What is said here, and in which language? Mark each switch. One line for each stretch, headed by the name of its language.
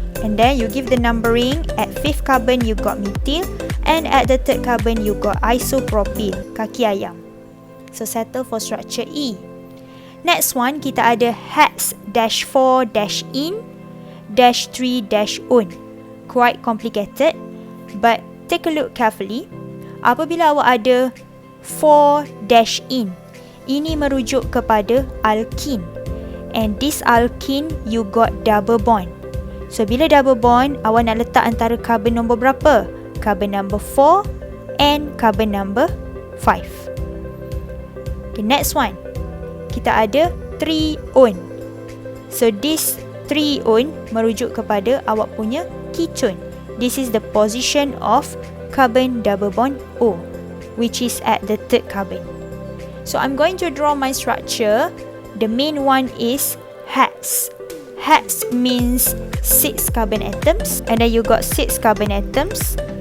English: And then you give the numbering. At 5th carbon you got methyl, and at the 3rd carbon you got isopropyl,
Malay: kaki ayam.
English: So settle for structure E. Next one,
Malay: kita ada
English: hex-4-in-3-on. Quite complicated, but take a look carefully.
Malay: Apabila awak ada 4-in, ini merujuk kepada alkene.
English: And this alkene, you got double bond.
Malay: So bila double bond, awak nak letak antara carbon nombor berapa?
English: Carbon number 4 and carbon number 5. Okay, next one.
Malay: Kita ada 3-on. So this 3-on merujuk kepada awak punya ketone.
English: This is the position of carbon double bond O, which is at the 3rd carbon. So I'm going to draw my structure. The main one is hex. Hex means 6 carbon atoms, and then you got 6 carbon atoms.